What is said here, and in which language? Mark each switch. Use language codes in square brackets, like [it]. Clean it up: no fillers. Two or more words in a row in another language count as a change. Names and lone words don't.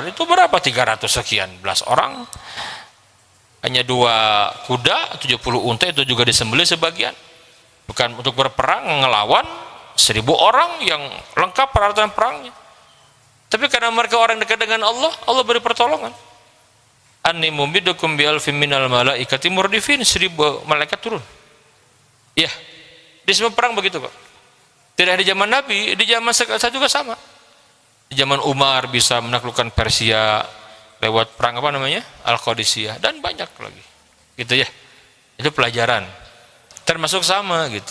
[id] Itu berapa? 300 sekian belas orang. Hanya 2 kuda, 70 unta, itu juga disembelih sebagian. Bukan untuk berperang, ngelawan 1000 orang yang lengkap peralatan perangnya. Tapi karena mereka orang dekat dengan Allah, Allah beri pertolongan. [ar] أني ممدكم ب ألف من الملائكة مردفين, 1000 [id] malaikat turun. Ya, di semua perang begitu, Pak. Tidak di zaman Nabi, di zaman saya juga sama. Di zaman Umar bisa menaklukkan Persia lewat perang apa namanya? Al-Qadisiyah, dan banyak lagi. Gitu ya. Itu pelajaran. Termasuk sama gitu.